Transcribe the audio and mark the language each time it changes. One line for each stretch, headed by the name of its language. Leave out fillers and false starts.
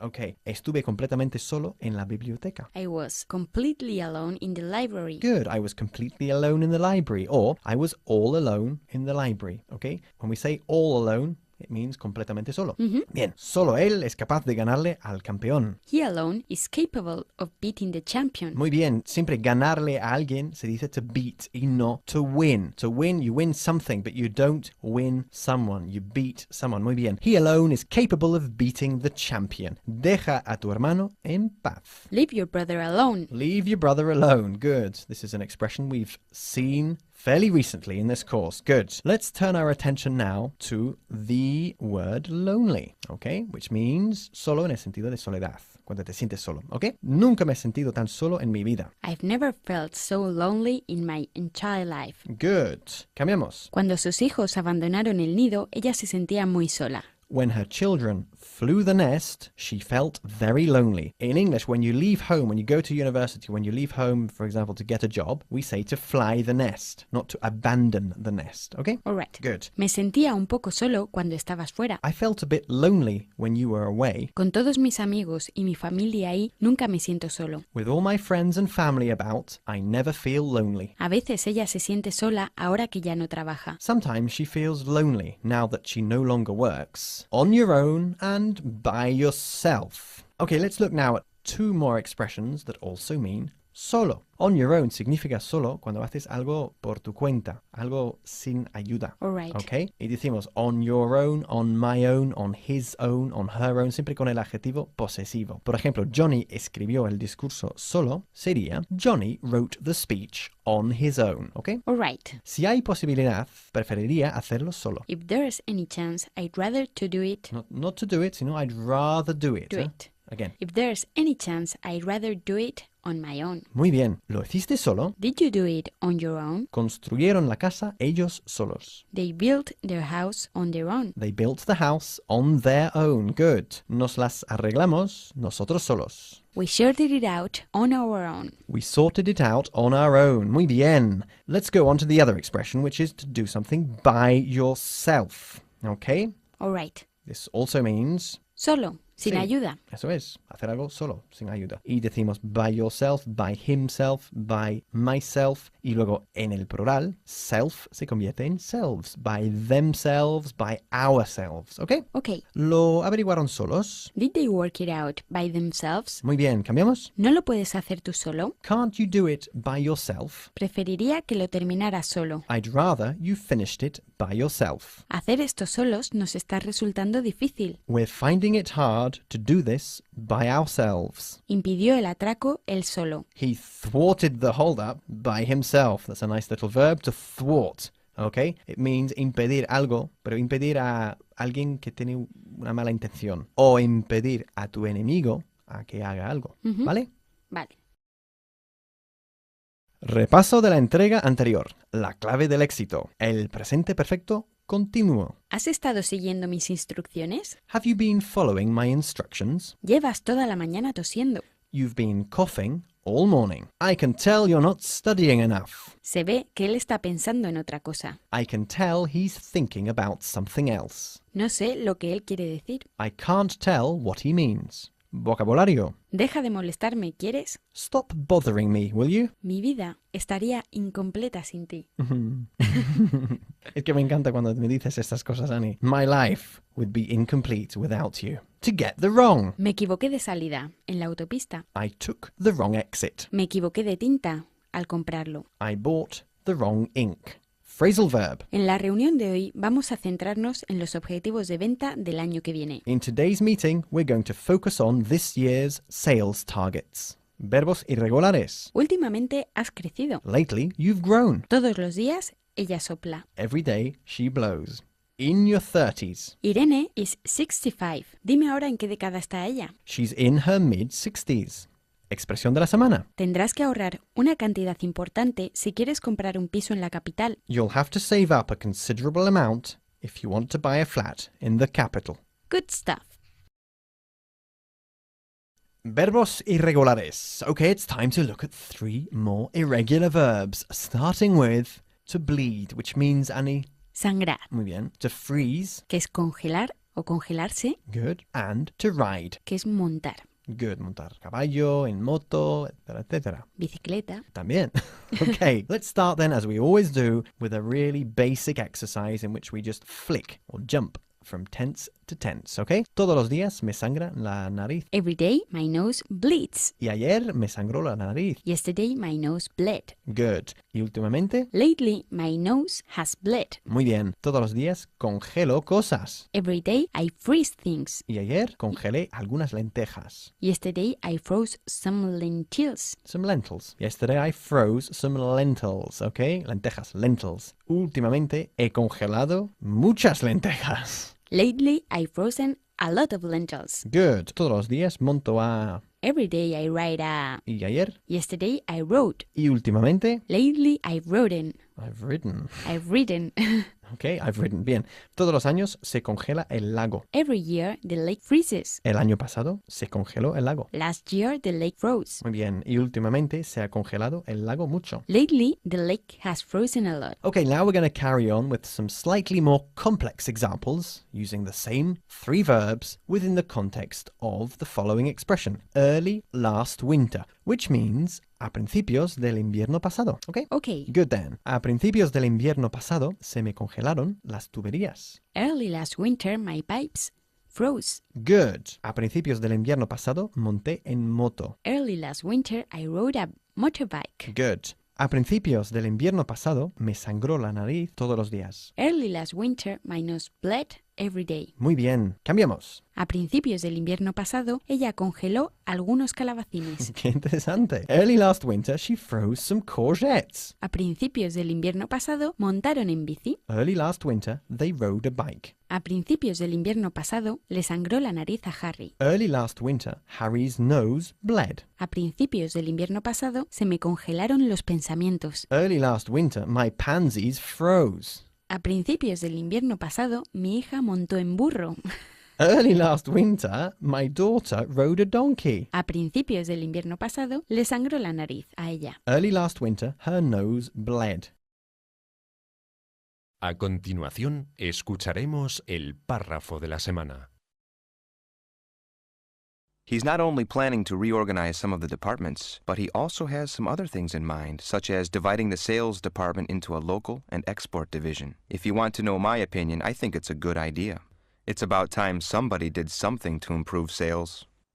English: Okay.
Spanish: Estuve completamente solo en la biblioteca.
English: I was completely alone in the library. Good. I was completely alone in the library. Or I was all alone in the library. Okay. When we say all alone, it means
Spanish: completamente solo. Bien, solo él es capaz de ganarle al campeón.
English: He alone is capable of beating the champion.
Spanish: Muy bien, siempre ganarle a alguien se dice
English: to beat
Spanish: y no
English: to win. To win, you win something, but you don't win someone. You beat someone.
Spanish: Muy bien.
English: He alone is capable of beating the champion.
Spanish: Deja a tu hermano en paz.
English: Leave your brother alone. Leave your brother alone. Good. This is an expression we've seen fairly recently in this course. Good. Let's turn our attention now to the word lonely, okay?
Spanish: Which means solo en el sentido de soledad, cuando te sientes solo, okay? Nunca me he sentido tan solo en mi vida.
English: I've never felt so lonely in my entire life. Good. Cambiamos.
Spanish: Cuando sus hijos abandonaron el nido, ella se sentía muy sola.
English: When her children flew the nest, she felt very lonely. In English, when you leave home, when you go to university, when you leave home, for example, to get a job, we say to fly the nest, not to abandon the nest, okay? All right. Good.
Spanish: Me sentía un poco solo cuando estabas fuera.
English: I felt a bit lonely when you were away.
Spanish: Con todos mis amigos y mi familia ahí, nunca me siento solo.
English: With all my friends and family about, I never feel lonely.
Spanish: A veces ella se siente sola ahora que ya no trabaja.
English: Sometimes she feels lonely now that she no longer works. On your own and by yourself. Okay, let's look now at 2 more expressions that also mean solo. On your own
Spanish: significa solo cuando haces algo por tu cuenta, algo sin ayuda.
English: All right. Okay?
Spanish: Y decimos
English: on your own, on my own, on his own, on her own,
Spanish: siempre con el adjetivo posesivo. Por ejemplo, Johnny escribió el discurso solo, sería
English: Johnny wrote the speech on his own.
Spanish: Okay?
English: All right.
Spanish: Si hay posibilidad, preferiría hacerlo solo.
English: If there's any chance, I'd rather to do it. Not to do it,
Spanish: sino
English: I'd rather do it. Do it. Again. If there's any chance, I'd rather do it on my own.
Spanish: Muy bien. ¿Lo hiciste solo?
English: Did you do it on your own?
Spanish: Construyeron la casa ellos solos.
English: They built their house on their own. They built the house on their own. Good.
Spanish: Nos las arreglamos nosotros solos.
English: We sorted it out on our own. We sorted it out on our own.
Spanish: Muy bien.
English: Let's go on to the other expression, which is to do something by yourself. Okay? All right. This also means
Spanish: Solo. sin Sí. ayuda. Eso es, hacer algo solo, sin ayuda. Y decimos
English: by yourself, by himself, by myself.
Spanish: Y luego en el plural, self se convierte en selves.
English: By themselves, by ourselves. ¿Ok? Ok.
Spanish: ¿Lo averiguaron solos?
English: Did they work it out by themselves?
Spanish: Muy bien, ¿cambiamos? ¿No lo puedes hacer tú solo?
English: Can't you do it by yourself?
Spanish: Preferiría que lo terminaras solo.
English: I'd rather you finished it by yourself.
Spanish: Hacer esto solos nos está resultando difícil.
English: We're finding it hard to do this by ourselves.
Spanish: Impidió el atraco él solo.
English: He thwarted the hold-up by himself. That's a nice little verb, to thwart. Okay? It means
Spanish: impedir algo, pero impedir a alguien que tiene una mala intención. O impedir a tu enemigo a que haga algo. Ujú. ¿Vale? Vale. Repaso de la entrega anterior. La clave del éxito. El presente perfecto continuo. ¿Has estado siguiendo mis instrucciones?
English: Have you been following my instructions?
Spanish: Llevas toda la mañana tosiendo.
English: You've been coughing all morning. I can tell you're not studying enough.
Spanish: Se ve que él está pensando en otra cosa.
English: I can tell he's thinking about something else.
Spanish: No sé lo que él quiere decir.
English: I can't tell what he means.
Spanish: Vocabulario. Deja de molestarme, ¿quieres?
English: Stop bothering me, will you?
Spanish: Mi vida estaría incompleta sin ti. Es que me encanta cuando me dices estas cosas, Annie.
English: My life would be incomplete without you. To get the wrong.
Spanish: Me equivoqué de salida, en la autopista.
English: I took the wrong exit.
Spanish: Me equivoqué de tinta al comprarlo.
English: I bought the wrong ink. Phrasal verb.
Spanish: En la reunión de hoy vamos a centrarnos en los objetivos de venta del año que viene.
English: In today's meeting, we're going to focus on this year's sales targets.
Spanish: Verbos irregulares. Últimamente has crecido.
English: Lately, you've grown.
Spanish: Todos los días ella sopla.
English: Every day, she blows. In your 30s. Irene is 65.
Spanish: Dime ahora en qué década está ella.
English: She's in her mid-60s.
Spanish: Expresión de la semana. Tendrás que ahorrar una cantidad importante si quieres comprar un piso en la capital.
English: You'll have to save up a considerable amount if you want to buy a flat in the capital. Good stuff. Verbos irregulares. Okay, it's time to look at 3 more irregular verbs, starting with to bleed, which means, Annie,
Spanish: Sangrar, muy bien,
English: to freeze,
Spanish: que es congelar o congelarse,
English: good, and to ride,
Spanish: que es montar.
English: good,
Spanish: montar caballo, en moto, etcétera, etcétera. Bicicleta. También.
English: Okay, let's start then, as we always do, with a really basic exercise in which we just flick or jump from tense to tense, okay?
Spanish: Todos los días me sangra la nariz.
English: Every day my nose bleeds.
Spanish: Y ayer me sangró la nariz.
English: Yesterday my nose bled. Good.
Spanish: Y últimamente,
English: Lately my nose has bled.
Spanish: muy bien. Todos los días congelo cosas.
English: Every day I freeze things.
Spanish: Y ayer congelé algunas lentejas.
English: Yesterday I froze some lentils. Some lentils. Yesterday I froze some lentils, okay?
Spanish: Lentejas,
English: lentils.
Spanish: Últimamente he congelado muchas lentejas.
English: Lately I frozen a lot of lentils. Good.
Spanish: Todos los días monto a...
English: Every day I ride a...
Spanish: Y ayer.
English: Yesterday I rode.
Spanish: Y últimamente,
English: Lately I've ridden. I've ridden. I've ridden. Okay, I've ridden.
Spanish: Bien. Todos los años se congela el lago.
English: Every year the lake freezes.
Spanish: El año pasado se congeló el lago.
English: Last year the lake froze.
Spanish: Muy bien. Y últimamente se ha congelado el lago mucho.
English: Lately the lake has frozen a lot. Okay, now we're going to carry on with some slightly more complex examples using the same 3 verbs within the context of the following expression. Early last winter, which means
Spanish: a principios del invierno pasado.
English: Okay? Okay. Good then.
Spanish: A principios del invierno pasado se me congelaron las tuberías.
English: Early last winter my pipes froze. Good.
Spanish: A principios del invierno pasado monté en moto.
English: Early last winter I rode a motorbike. Good.
Spanish: A principios del invierno pasado me sangró la nariz todos los días.
English: Early last winter my nose bled every day.
Spanish: Muy bien. Cambiamos. A principios del invierno pasado ella congeló algunos calabacines. Qué interesante.
English: Early last winter she froze some courgettes.
Spanish: A principios del invierno pasado montaron en bici.
English: Early last winter they rode a bike.
Spanish: A principios del invierno pasado le sangró la nariz a Harry.
English: Early last winter Harry's nose bled.
Spanish: A principios del invierno pasado se me congelaron los pensamientos.
English: Early last winter my pansies froze.
Spanish: A principios del invierno pasado mi hija montó en burro.
English: Early last winter my daughter rode a donkey.
Spanish: A principios del invierno pasado le sangró la nariz a ella.
English: Early last winter her nose bled.
Spanish: A continuación, escucharemos el párrafo de la semana.
English: He's not only planning to reorganize some of the departments, but he also has some other things in mind, such as dividing the sales department into a local and export division. If you want to know my opinion, I think it's a good idea. It's about time somebody did something to improve sales.